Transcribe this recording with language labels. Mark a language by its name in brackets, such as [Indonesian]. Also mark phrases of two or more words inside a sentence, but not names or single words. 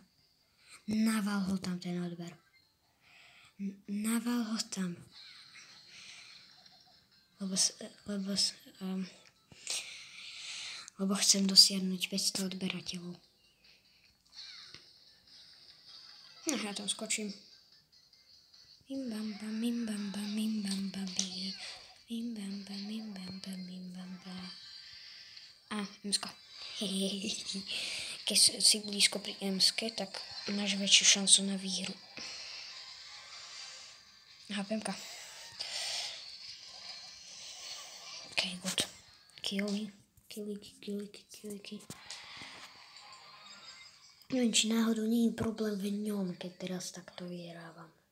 [Slovak] Naval ho tam ten odber. Naval ho tam. Lebo chcem dosiahnuť 500 odberateľov. No, ja tam skočím. Bim bam bam, bim bam bam, bim bam bam, bim bam bam, bim bam bam, bim bam bam. Emska. Keď si blízko pri Emske, tak máš väčšiu šancu na výhru. Pemka. [English] OK, good. [Slovak] Killy. Neviem, či náhodou nie je problém v ňom, keď teraz takto vyhrávam.